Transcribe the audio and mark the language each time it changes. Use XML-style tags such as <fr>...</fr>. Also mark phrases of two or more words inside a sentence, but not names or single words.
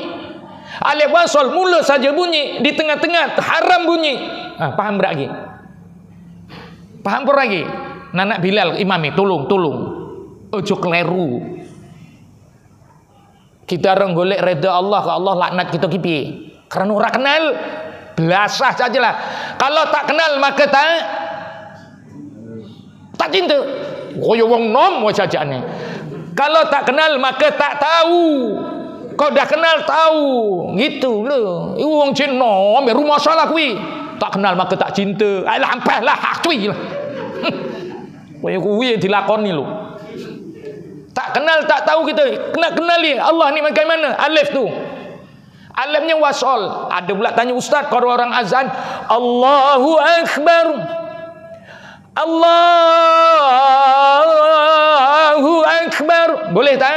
<ms>Alif wasal mula saja bunyi, di tengah-tengah haram bunyi. Paham lagi? Paham pun lagi? Nanak Bilal imami, tolong.</ms> <jv>Ojo keliru.</jv> <ms>Kita orang golek redha Allah, kalau Allah laknat kita</ms> <jv>ki piye?</jv> <ms>Karena ora kenal, belasah sajalah. Kalau tak kenal maka tak cinta.</ms> <jv>Koyo wong nom wae sajane.</jv> <ms>Kalau tak kenal maka tak tahu. Kau dah kenal tahu. Gitu loh.</ms> <jv>Iku wong Cina, rumah salah kuwi.</jv> <ms>Tak kenal maka tak cinta. Ai lampah lah hak cuy lah.</ms> <jv>Koyo kuwi dilakoni lho.</jv> <ms>Tak kenal tak tahu kita. Kena kenali Allah ni bagaimana? Alif tu. Alifnya wasal. Ada pula tanya ustaz kalau orang azan,</ms> <ar>Allahu Akbar. Allahu Akbar.</ar> <ms>Boleh tak?</ms>